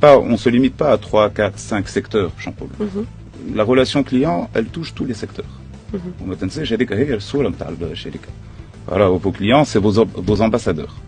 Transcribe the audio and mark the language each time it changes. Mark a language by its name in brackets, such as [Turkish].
[French] On ne se limite pas à 3, 4, 5 secteurs, Jean-Paul. La relation client, elle touche tous les secteurs. [Arabic] وما تنساش هذيك هي الصوره نتاع الشركه. راهو [French] vos clients c'est vos ambassadeurs.